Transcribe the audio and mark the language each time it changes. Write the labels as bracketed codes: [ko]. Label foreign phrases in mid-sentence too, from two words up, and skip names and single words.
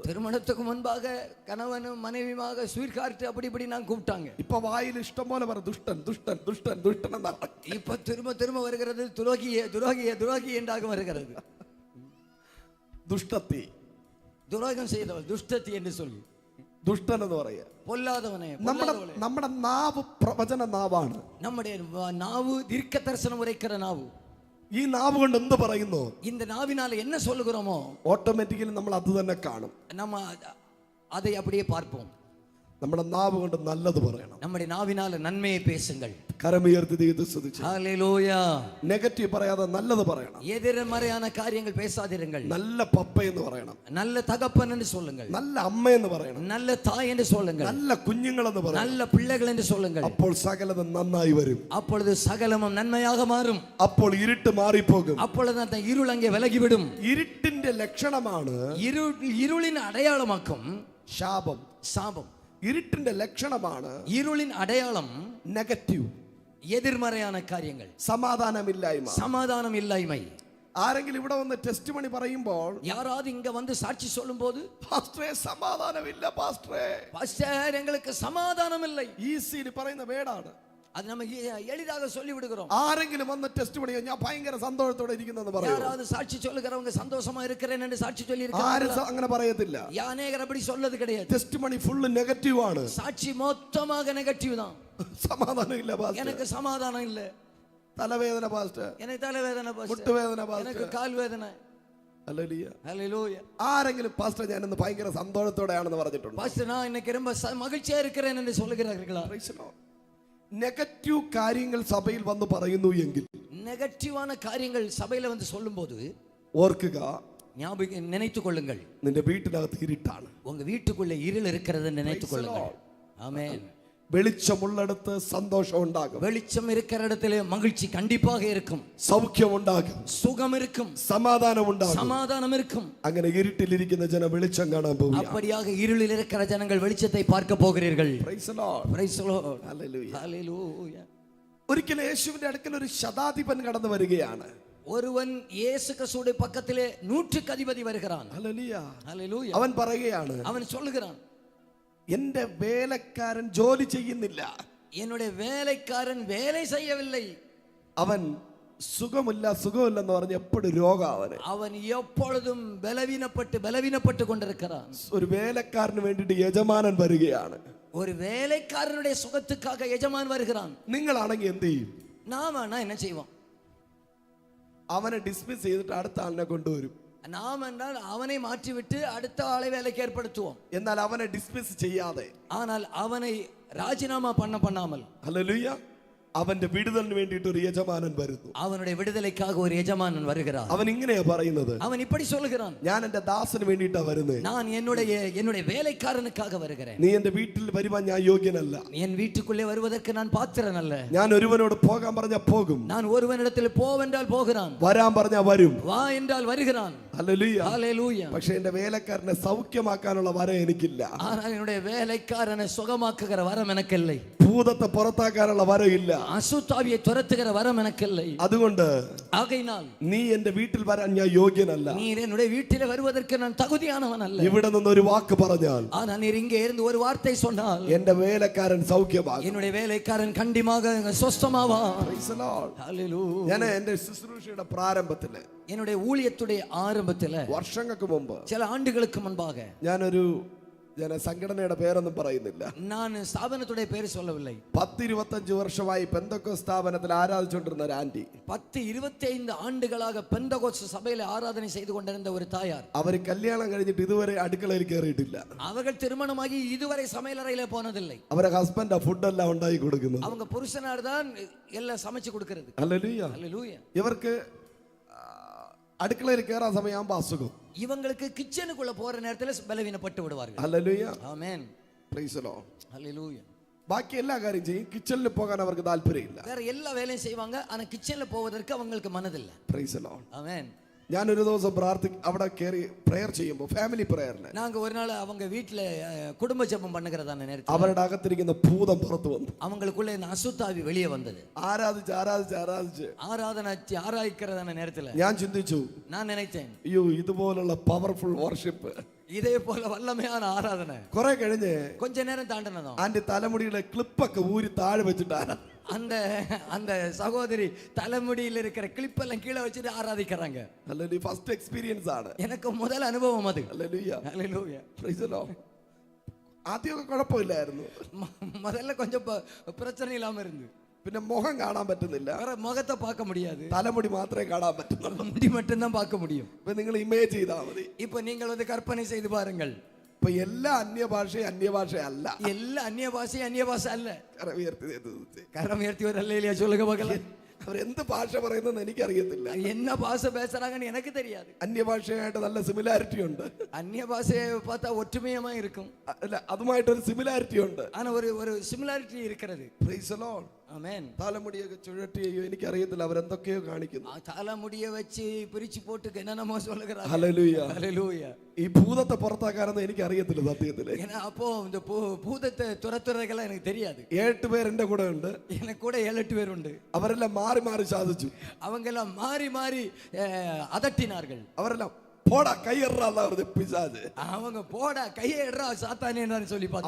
[ta] திருமணத்துக்கு முன்பாக கணவனும் மனைவியுமாக [en] sweet heart [ta] அப்படி இப்படி நான் கூப்பிட்டாங்க. [ml] ഇപ്പൊ വായിൽ ഇഷ്ടം പോലെ പറ ദുഷ്ടൻ ദുഷ്ടൻ ദുഷ്ടൻ ദുഷ്ടൻ എന്നാണ്. [ta] இப்ப திரும்ப வருகிறது துரோகியே துரோகியே துரோகி என்றாக வருகிறது. [ml] ദുഷ്ടത്തി, [ta] துரோகம் செய்தவள் துஷ்டத்தி என்று சொல்லி [ml] ദുഷ്ടൻ എന്ന് പറയാ. [ta] பொல்லாதவனே. [ml] നമ്മുടെ നാവ് പ്രവചന നാവാണ്. [ta] நம்முடைய நாவு தீர்க்க தரிசனம் உரைக்கிற நாவு. [ml] ഈ നാവ് കൊണ്ട് എന്ത് പറയുന്നു? [ta] இந்த நாவினால என்ன சொல்லுகிறோமோ [ml] ഓട്ടോമാറ്റിക്കലി നമ്മൾ അത് തന്നെ കാണും. [ta] நம்ம அதை அப்படியே பார்ப்போம். [ml] നമ്മുടെ നാവ് കൊണ്ട് നല്ലത് പറയണം. [ta] நம்முடைய நாவினால நன்மையை பேசுங்கள். [ml] കരമുയർത്തി ദൈവത്തെ സ്തുതിച്ച് [ta] ஹல்லேலூயா. [ml] നെഗറ്റീവ് പറയാതെ നല്ലത് പറയണം. [ta] எதிர்மறையான காரியங்கள் பேசாதிருங்கள். [ml] നല്ല പപ്പ എന്ന് പറയണം. [ta] நல்ல தகப்பன் என்று சொல்லுங்கள். [ml] നല്ല അമ്മ എന്ന് പറയണം. [ta] நல்ல தாய் என்று சொல்லுங்கள். [ml] നല്ല കുഞ്ഞുങ്ങൾ എന്ന് പറയണം. [ta] நல்ல பிள்ளைகள் என்று சொல்லுங்கள். [ml] അപ്പോൾ സകലതും നന്നായി വരും. [ta] அப்பொழுது சகலமும் நன்மையாக மாறும். [ml] അപ്പോൾ ഇരുട്ട് മാറിപ്പോകും. [ta] அப்பொழுது அந்த இருள் அங்கே விலகிவிடும். [ml] ഇരുട്ടിന്റെ ലക്ഷണമാണ് [ta] இருளின் அடையாளமாக்கும் [ml] ശാപം. [ta] சாபம். [ml] ഇരുട്ടിന്റെ ലക്ഷണമാണ് [ta] இருளின் அடையாளம் [ml] നെഗറ്റീവ്, [ta] எதிர்மறையான காரியங்கள், [ml] സമാധാനമില്ലായ്മ. [ta] சமாதானம் இல்லாய்மை. [ml] ആരെങ്കിലും ഇവിടെ വന്ന് ടെസ്റ്റ് മണി പറയുമ്പോൾ, [ta] யாராவது இங்க வந்து சாட்சி சொல்லும் போது, [ml] പാസ്റ്ററേ സമാധാനമില്ല പാസ്റ്ററേ, [ta] பாஸ்டர் எங்களுக்கு சமாதானம் இல்லை, [ml] ഈസിയിൽ പറയുന്ന വേടാണ്. [ta] அது நம்ம எளிதாக சொல்லி விடுகிறோம். [ml] ആരെങ്കിലും വന്ന് ടെസ്റ്റ് മണിയോ ഞാൻ ഭയങ്കര സന്തോഷത്തോടെ ഇരിക്കുന്നെന്ന് പറയും. [ta] யாராவது சாட்சி சொல்லுகிறவங்க சந்தோஷமா இருக்கிறேன் என்று சாட்சி சொல்லி [ml] ആരും [ta] இருக்காங்க. [ml] അങ്ങനെ പറയത്തില്ല. [ta] அநேகர் அப்படி சொல்லது கிடையாது. [en] testimony full [ml] നെഗറ്റീവ് ആണ്. [ta] சாட்சி மொத்தமாக நெகட்டிவ் தான். [ml] സമാധാനം ഇല്ല പാസ്റ്റർ, [ta] எனக்கு சமாதானம் இல்லை, [ml] തലവേദന പാസ്റ്റർ, [ta] எனக்கு தலைவேதனை பாஸ்டர், [ml] മുട്ടുവേദന [ta] எனக்கு [ml] പാസ്റ്റർ. [ta] கால் வேதனை. [ml] ഹല്ലേലൂയ. [ta] ஹல்லேலூயா. [ml] ആരെങ്കിലും പാസ്റ്റർ ഞാൻ ഇന്ന് ഭയങ്കര സന്തോഷത്തോടെയാണെന്ന് പറഞ്ഞിട്ടുണ്ട്? [ta] பாஸ்டர் நான் இன்னைக்கு ரொம்ப மகிழ்ச்சியா இருக்கிறேன் என்று சொல்லுகிறார்களா? [ml] നെഗറ്റീവ് കാര്യങ്ങൾ സഭയിൽ വന്ന് പറയുന്നു എങ്കിൽ, [ta] நெகட்டிவான காரியங்கள் சபையில வந்து சொல்லும்போது [ml] ഓർക്കുക, [ta] ஞாபகம் நினைத்துக் கொள்ளுங்கள், [ml] നിന്റെ വീട്ടിനകത്ത് ഇരുട്ടാണ്. [ta] உங்க வீட்டுக்குள்ள இருள் இருக்கிறது நினைத்துக் கொள்ளுங்கள். ஆமென். [ml] വെളിച്ചമുള്ളിടത്ത് സന്തോഷം ഉണ്ടാകും. [ta] வெளிச்சம் இருக்கிற இடத்துல மகிழ்ச்சி கண்டிப்பாக இருக்கும். [ml] സൗഖ്യം ഉണ്ടാകും. [ta] சுகம் இருக்கும். [ml] സമാധാനം ഉണ്ടാകും. [ta] சமாதானம் இருக்கும். [ml] അങ്ങനെ ഇരുട്ടിലിരിക്കുന്ന ജനം വെളിച്ചം കാണാൻ പോകും. [ta] அப்படியாக இருளில் இருக்கிற ஜனங்கள் வெளிச்சத்தை பார்க்க போகிறீர்கள். [en] Praise the Lord. Praise the Lord. Hallelujah. Hallelujah. [ml] ഒരിക്കൽ യേശുവിന്റെ അടുക്കൽ ഒരു ശതാധിപൻ കടന്നു വരികയാണ്. [ta] ஒருவன் இயேசு கிறிஸ்துவின் பக்கத்திலே 100க்கு அதிபதி வருகிறான். [en] Hallelujah. Hallelujah. [ml] അവൻ പറയുകയാണ്, [ta] அவன் சொல்லுகிறான், [ml] എന്റെ വേലക്കാരൻ ജോലി ചെയ്യുന്നില്ല, [ta] என்னுடைய வேலைக்காரன் வேலை செய்யவில்லை. [ml] അവൻ സുഖമില്ലെന്ന് പറഞ്ഞ് എപ്പോഴും രോഗം അവന്. [ta] அவன் எப்பொழுதும் பலவீனப்பட்டு கொண்டிருக்கிறான். [ml] ഒരു വേലക്കാരന് വേണ്ടിയിട്ട് യജമാനൻ വരികയാണ്. [ta] ஒரு வேலைக்காரனுடைய சுகத்துக்காக எஜமான் வருகிறான். [ml] നിങ്ങളാണെങ്കിൽ എന്ത് ചെയ്യും? [ta] நாம என்ன செய்வோம்? [ml] അവനെ ഡിസ്മിസ് ചെയ്തിട്ട് അടുത്ത ആളിനെ കൊണ്ടുവരും. [ta] நாம் என்றால் அவனை மாற்றிவிட்டு அடுத்த ஆளை வேலைக்கு ஏற்படுத்துவோம். [ml] എന്നാൽ അവനെ ഡിസ്മിസ് ചെയ്യാതെ, [ta] ஆனால் அவனை ராஜினாமா பண்ணாமல், [ml] ഹല്ലേലൂയ, അവന്റെ വിടുതലിന് വേണ്ടിയിട്ട് ഒരു യജമാനൻ വരുന്നു. [ta] அவனுடைய விடுதலைக்காக ஒரு எஜமானன் வருகிறார். [ml] അവൻ ഇങ്ങനെയാ പറയുന്നത്, [ta] அவன் இப்படி சொல்லுகிறான், [ml] ഞാൻ എന്റെ ദാസന് വേണ്ടിയിട്ടാ വരുന്നത്, [ta] நான் என்னுடைய வேலைக்காரனுக்காக வருகிறேன். [ml] നീ എന്റെ വീട്ടിൽ വരുവാൻ ഞാൻ യോഗ്യനല്ല, [ta] என் வீட்டுக்குள்ளே வருவதற்கு நான் பாத்திரன் அல்ல. [ml] ഞാൻ ഒരുവനോട് പോകാൻ പറഞ്ഞാൽ പോകും, [ta] நான் ஒருவனிடத்தில் போவென்றால் போகிறான், [ml] വരാൻ പറഞ്ഞാൽ വരും, [ta] வா என்றால் வருகிறான். [ml] ഹല്ലേലൂയ. [ta] ஹல்லேலூயா. [ml] പക്ഷെ എന്റെ വേലക്കാരനെ സൗഖ്യമാക്കാനുള്ള വരം എനിക്കില്ല. [ta] ஆனால் என்னுடைய வேலைக்காரனை சுகமாக்குகிற வரம் எனக்கு இல்லை. [ml] ഭൂതത്തെ പുറത്താക്കാനുള്ള വരം ഇല്ല. [ta] அசுத்தாவியை துரத்துகிற வரம் எனக்கு இல்லை. [ml] അതുകൊണ്ട് [ta] ஆகையினால் [ml] നീ എന്റെ വീട്ടിൽ വരാൻ ഞാൻ യോഗ്യനല്ല. [ta] நீர் என்னுடைய வீட்டிலே வருவதற்கு நான் தகுதியானவன் அல்ல. [ml] ഇവിടെ നിന്ന് ഒരു വാക്ക് പറഞ്ഞാൽ, [ta] ஆனால் நீர் இங்கே இருந்து ஒரு வார்த்தை சொன்னால் [ml] എന്റെ വേലക്കാരൻ സൗഖ്യമാകും. [ta] என்னுடைய வேலைக்காரன் கண்டிப்பாக சொஸ்தமாவான். [en] Praise the Lord. [ta] ஹல்லேலூயா. [ml] ഞാൻ എന്റെ ശുശ്രൂഷയുടെ പ്രാരംഭത്തില്, [ta] என்னுடைய ஊழியத்துடைய ஆரம்பத்தில் [ml] വർഷങ്ങൾക്ക് മുമ്പ്, [ta] சில ஆண்டுகளுக்கு முன்பாக, [ml] ഞാനൊരു സംഘടനയുടെ പേരൊന്നും പറയുന്നില്ല, [ta] நான் ஸ்தாபனத்துடைய பேர் சொல்லவில்லை, [ml] 10-25 വർഷമായി പെന്തക്കോസ്ത് സ്ഥാപനത്തിൽ ആരാധിച്ചുകൊണ്ടിരുന്ന ഒരു ആന്റി, [ta] 10-25 ആണ്ടുകളാக பெந்தகோஸ்து சபையில ஆராதனை செய்து கொண்டிருந்த ஒரு தாயார், [ml] അവര് കല്യാണം കഴിഞ്ഞിട്ട് ഇതുവരെ അടുക്കളയിൽ കയറിയിട്ടില്ല. [ta] அவர்கள் திருமணமாகி இதுவரை சமையலறையில போனதில்லை. [ml] അവരെ ഹസ്ബൻഡ് ഫുഡെല്ലാം ഉണ്ടാക്കി കൊടുക്കുന്നത്. [ta] அவங்க புருஷனார் தான் எல்லாம் சமைச்சு கொடுக்கிறது. [ml] ഹല്ലേലൂയ. [ta] ஹல்லேலூயா. [ml] ഇവർക്ക് അടുക്കളയിൽ കയറാൻ സമയമാകുമ്പോ അസുഖം. [ta] இவங்களுக்கு கிச்சனுக்குள்ள போற நேரத்துல பலவீனப்பட்டு விடுவார்கள். [ml] ഹല്ലേലൂയ. [ta] ஆமென். [en] Praise the Lord. [ta] ஹல்லேலூயா. [ml] ബാക്കി എല്ലാ കാര്യം ചെയ്യും, കിച്ചണിൽ പോകാൻ അവർക്ക് താല്പര്യമില്ല. [ta] வேற எல்லா வேலையும் செய்வாங்க, ஆனா கிச்சன்ல போவதற்கு அவங்களுக்கு மனதில்லை. [en] Praise the Lord. [ta] ஆமென். [ml] ഞാനൊരു ദിവസം അവിടെ കയറി പ്രയർ ചെയ്യുമ്പോൾ, [en] family prayer, [ta] நாங்க ஒரு நாள் அவங்க வீட்டுல குடும்ப ஜெபம் பண்ணுகிறதான நேரத்துல [ml] അവരുടെ അകത്തിരിക്കുന്ന ഭൂതം പുറത്തു വന്നു. [ta] அவங்களுக்குள்ள இந்த அசுத்தாவி வெளியே வந்தது. [ml] ആരാധിച്ച് [ta] ஆராய்க்கிறதான நேரத்துல [ml] ഞാൻ ചിന്തിച്ചു, [ta] நான் நினைத்தேன், [ml] അയ്യോ ഇതുപോലുള്ള [en] powerful worship, [ta] இதே போல வல்லமையான ஆராதனை. [ml] കുറെ കഴിഞ്ഞ് [ta] கொஞ்ச நேரம் தாண்டினதும் [ml] ആന്റെ തലമുടിയുടെ ക്ലിപ്പൊക്കെ ഊരി താഴെ വെച്ചിട്ടാണ് [ta] அந்த அந்த சகோதரி தலைமுடியில் இருக்கிற கிளிப் எல்லாம் கீழே வச்சுட்டு ஆராதிக்கிறாங்க. [ml] അല്ലെങ്കിൽ [en] first experience [ml] ആണ്. [ta] எனக்கு முதல் அனுபவம் அது. [ml] ഹല്ലേലൂയ. [ta] ஹல்லேலூயா. [en] Praise the Lord. [ml] ആദ്യമൊക്കെ കുഴപ്പമില്ലായിരുന്നു, [ta] முதல்ல கொஞ்சம் பிரச்சனை இல்லாம இருந்து, [ml] പിന്നെ മുഖം കാണാൻ പറ്റുന്നില്ല, [ta] வேற முகத்தை பார்க்க முடியாது, [ml] തലമുടി മാത്രമേ കാണാൻ പറ്റുന്നുള്ളൂ. [ta] முடி மட்டும்தான் பார்க்க முடியும். [ml] ഇപ്പൊ നിങ്ങൾ ഇമേജ് ചെയ്താൽ മതി. [ta] இப்போ நீங்கள் கற்பனை செய்து பாருங்கள், [ml] ഇപ്പൊ എല്ലാ അന്യഭാഷയല്ല, [ta] எல்லா அந்நிய பாஷை அல்ல. கரம் உயர்த்தி ஒரு அல்லேலூயா சொல்லுங்க பார்க்கலாம். [ml] അവരെന്ത് ഭാഷ പറയുന്നതെന്ന് എനിക്കറിയത്തില്ല, [ta] என்ன பாஷை பேசுறாங்கன்னு எனக்கு தெரியாது. [ml] അന്യഭാഷയായിട്ട് നല്ല സിമിലാരിറ്റി ഉണ്ട്. [ta] அந்நிய பாஷையை பார்த்தா ஒற்றுமையமா இருக்கும், [ml] അല്ല അതുമായിട്ടൊരു സിമിലാരിറ്റി ഉണ്ട്. [ta] ஆனா ஒரு சிமிலாரிட்டி இருக்கிறது. [en] Praise the Lord. [ta] ஆமென். [ml] തലമുടിയൊക്കെ ചുഴറ്റി, എനിക്കറിയത്തില്ല, അവരെന്തൊക്കെയോ കാണിക്കുന്നു. [ta] தலைமுடிய வச்சு பிரிச்சு போட்டு என்னென்னமோ சொல்லுகிறாங்க. [ml] ഹല്ലേലൂയ. [ta] ஹல்லேலூயா. [ml] ഈ ഭൂതത്തെ പുറത്താക്കാനൊന്നും എനിക്കറിയത്തില്ല സത്യത്തില്. [ta] ஏன்னா அப்போ இந்த பூதத்தை துரத்துறதுக்கெல்லாம் எனக்கு தெரியாது. [ml] 8 പേർ എന്റെ കൂടെ ഉണ്ട്, [ta] எனக்கு கூட 7-8 பேர் உண்டு. [ml] അവരെല്ലാം മാറി മാറി സാധിച്ചു. [ta] அவங்க எல்லாம் மாறி மாறி அதட்டினார்கள். [ml] അവരെല്ലാം പോടാ കൈയറാന്ന് പറഞ്ഞ പിശാച്, [ta] அவங்க போடா கையை எடுறா சாத்தானே என்று சொல்லி பார்த்தாங்க.